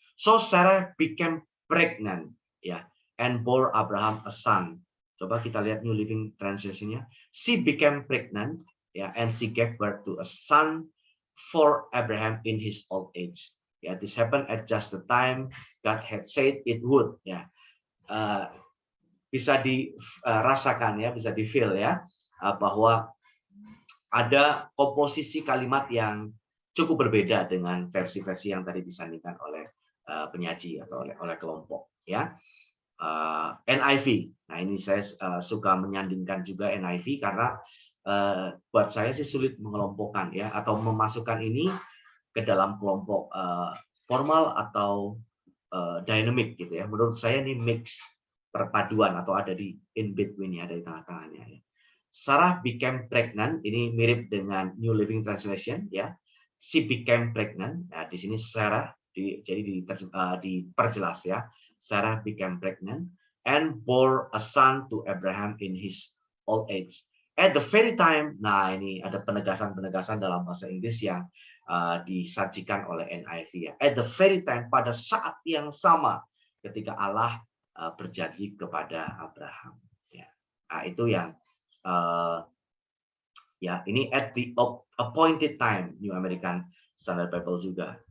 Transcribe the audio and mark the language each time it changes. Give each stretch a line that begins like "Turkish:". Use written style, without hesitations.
English: So Sarah became pregnant ya, and bore Abraham a son.
Indonesian: Coba kita lihat
English: New Living Translation-nya. She became pregnant ya, and she gave birth to a son for Abraham in his old age. Ya, this happened at just the time God had said it would ya.
Indonesian: Bisa dirasakan ya, bisa di-feel ya, bahwa ada komposisi kalimat yang cukup berbeda dengan versi-versi yang tadi disandingkan oleh penyaji atau oleh kelompok ya. NIV. Nah, ini saya suka menyandingkan juga NIV karena buat saya sih sulit mengelompokkan ya, atau memasukkan ini ke dalam kelompok formal atau dynamic gitu ya. Menurut saya ini mix, perpaduan, atau ada di in between ya, ada di tengah-tengahnya ya.
English: Sarah became pregnant,
Indonesian: ini mirip dengan New Living Translation ya.
English: She became pregnant.
Indonesian: Nah, di sini Sarah jadi diperjelas ya.
English: Sarah became pregnant and bore a son to Abraham in his old age. At the very time,
Indonesian: nah ini ada penegasan-penegasan dalam bahasa Inggris yang disajikan oleh NIV ya.
English: At the very time,
Indonesian: pada saat yang sama ketika Allah berjanji kepada Abraham. Ya. Nah, itu yang ya, ini
English: at the appointed time,
Indonesian: New American Standard Bible juga.